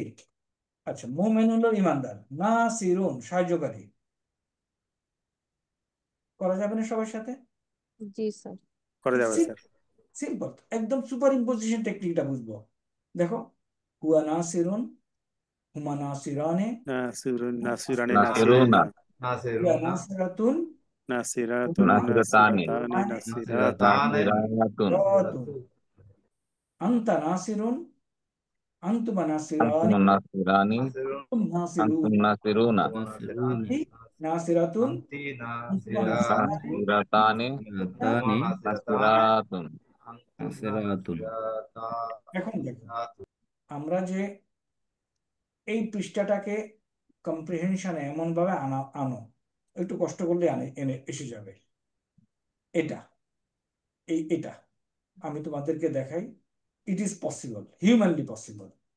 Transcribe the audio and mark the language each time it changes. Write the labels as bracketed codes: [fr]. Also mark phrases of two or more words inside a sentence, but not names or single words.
[bn] আচ্ছা, মুমিন হলো ইমানদার, নাসিরুন সাহায্যকারী। করা যাবে না সবার সাথে? জি স্যার। করা যাবে স্যার। সিম্পল, একদম [en] super imposition [bn] টেকনিকটা বুঝবো। [ar] দেখো, هو ناصر، هما ناصران, ناصر ناصران নাসিরুনা। হুয়া নাসিরুনা। নাসিরাতুন, নাসিরাতুন নাসিরাতানি। ناصرتان ناصرة. নাসিরাতুন। أنت ناصر، أنتما আনতুম নাসিরানি, নাসিরানি। আনতুম আনতুম নাসিরুন, নাসিরুনা। أنت ناصرة, আনতি আনতুমা নাসিরানি। নাসিরানি, নাসিরাতানি। হুমা মুসলিমাতানি। নাসিরাতানে। নাসিরাতুন। আনতুম নাসিরাতুন। [bn] এখন দেখো, আমরা যে এই পৃষ্ঠাটাকে কম্প্রিহেনশনে এমন ভাবে আনো, একটু কষ্ট করলে এনে এসে যাবে। এটা এটা আমি তোমাদেরকে দেখাই, [en] it is possible, humanly possible.